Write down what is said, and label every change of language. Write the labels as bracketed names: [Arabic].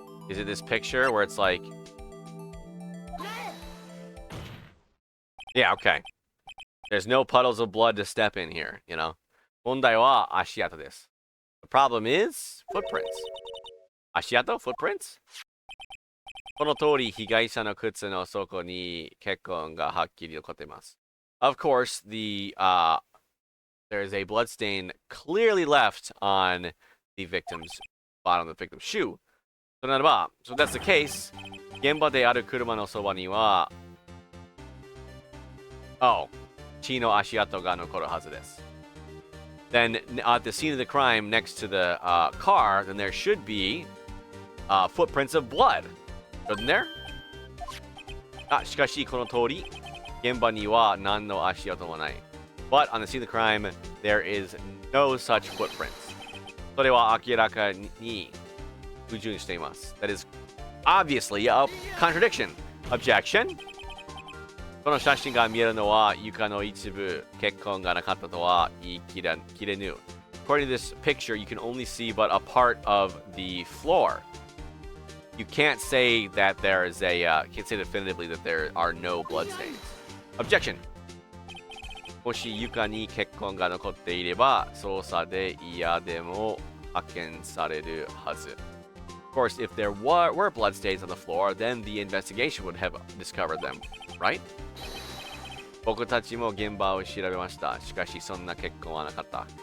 [English] Is it this picture where it's like... Yeah, okay. There's no puddles of blood to step in here, you know? [Japanese] 問題は足跡です。 [English] The problem is footprints. [Japanese] 足跡 [English] footprints? [Japanese] この通り、被害者の靴の底に血痕がはっきり残っています。 [English] Of course, there is a blood stain clearly left on the victim's bottom of the victim's shoe. [Japanese] そならば、 [English] so that's the case. [Japanese] 現場である車のそばには、血の足跡が残るはずです。 [English] Then at the scene of the crime next to the car, then there should be footprints of blood. Shouldn't there? [Japanese] しかしこの通り、現場には何の足跡もない。 [English] But on the scene of the crime, there is no such footprints. [Japanese] それは明らかに矛盾しています。 [English] That is obviously a contradiction. Objection? [Japanese] この写真が見えるのは床の一部、血痕がなかったとは言い切れぬ。 [English] According to this picture, you can only see but a part of the floor. You can't say that there is can't say definitively that there are no bloodstains. Objection. [Japanese] もし床に血痕が残っていれば、捜査で嫌でも発見されるはず。 [English] Of course, if there were bloodstains on the floor, then the investigation would have discovered them, right? [Japanese] 僕たちも現場を調べました。しかし、そんな血痕はなかった。